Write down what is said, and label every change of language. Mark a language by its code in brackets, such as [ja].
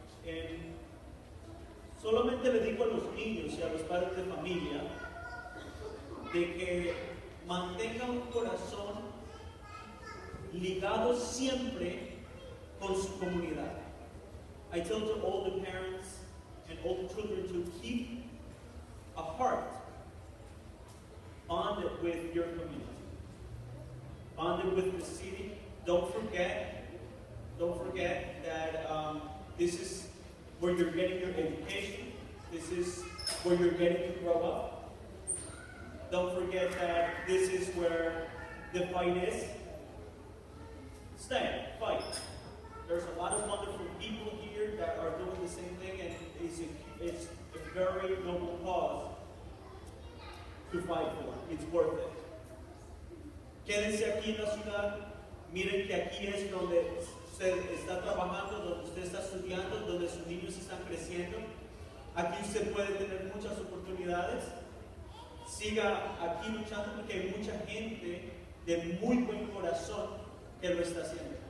[es] And solamente le digo a los niños y a los padres de familia de que mantengan un corazón ligado siempre con su comunidad. [en] I tell to all the parents and all the children to keep a heart bonded with your community, bonded with the city. Don't forget that this is where you're getting your education. This is where you're getting to grow up. Don't forget that this is where the fight is. Stand, fight. There's a lot of wonderful people here that are doing the same thing, and it's a very noble cause to fight for. It's worth it. [es] Quédense aquí en la ciudad. Miren que aquí es donde usted está trabajando, donde usted está estudiando, donde sus niños están creciendo. Aquí usted puede tener muchas oportunidades. Siga aquí luchando porque hay mucha gente de muy buen corazón que lo está haciendo.